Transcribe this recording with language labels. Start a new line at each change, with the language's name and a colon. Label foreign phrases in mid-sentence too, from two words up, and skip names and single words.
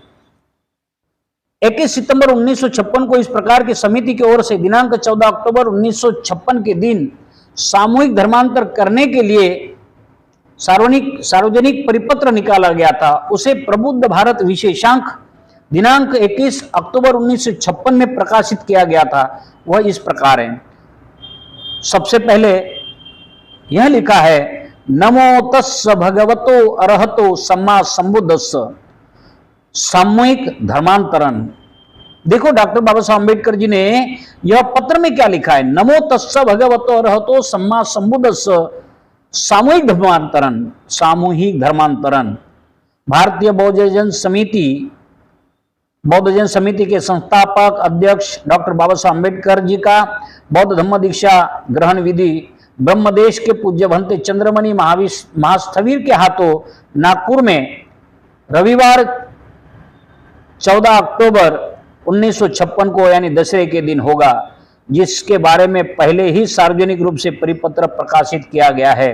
Hindi: 21 सितंबर 1956 को इस प्रकार की समिति की ओर से दिनांक 14 अक्टूबर 1956 के दिन सामूहिक धर्मांतर करने के लिए सार्वजनिक परिपत्र निकाला गया था। उसे प्रबुद्ध भारत विशेषांक दिनांक 21 अक्टूबर 1956 में प्रकाशित किया गया था। वह इस प्रकार है। सबसे पहले यह लिखा है,
Pali: नमो तस्स भगवतो अरहतो सम्मा संबुद्धस्स।
Hindi: सामूहिक धर्मांतरण। देखो डॉक्टर बाबा साहब अम्बेडकर जी ने यह पत्र में क्या लिखा है,
Pali: नमो तस्स भगवतो अरहतो सम्मा संबुद्धस्स।
Hindi: सामूहिक धर्मांतरण, सामूहिक धर्मांतरण। भारतीय बौद्ध जन समिति के संस्थापक अध्यक्ष डॉक्टर बाबा साहब अम्बेडकर जी का बौद्ध धम्म दीक्षा ग्रहण विधि ब्रह्मदेश के पूज्य भंते चंद्रमणि महास्थवीर के हाथों नागपुर में रविवार 14 अक्टूबर 1956 को यानी दशहरे के दिन होगा, जिसके बारे में पहले ही सार्वजनिक रूप से परिपत्र प्रकाशित किया गया है।